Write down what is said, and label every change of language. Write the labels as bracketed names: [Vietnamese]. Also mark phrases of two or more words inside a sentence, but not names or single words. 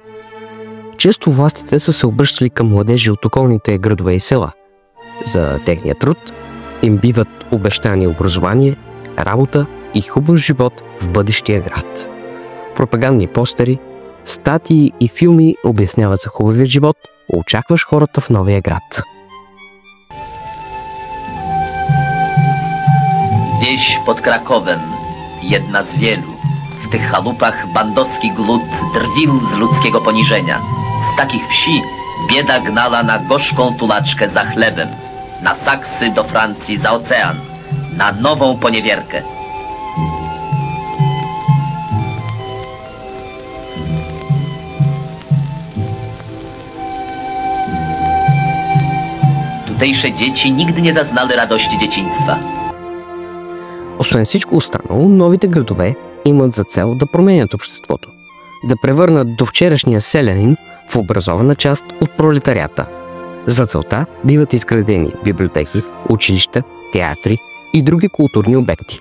[Bulgarian] Често властите са се обръщали към младежи от околните градове и села. За техния труд им биват обещани образование, работа и хубав живот в бъдещия град. Пропагандни постери, статии и филми обясняват за хубавия живот, очакваш хората в новия град. [Polish] Wieś pod Krakowem, jedna z wielu. W tych chałupach bandowski głód drwił z ludzkiego poniżenia. Z takich wsi bieda gnala na gorzką tulaczkę za chlebem, na Saksy do Francji za ocean, na nową poniewierkę. Tutejsze dzieci nigdy nie zaznały radości dzieciństwa. [Bulgarian] Освен всичко останало, новите градове имат за цел да променят обществото, да превърнат довчерашния селянин в образована част от пролетарията. За целта биват изградени библиотеки, училища, театри и други културни обекти.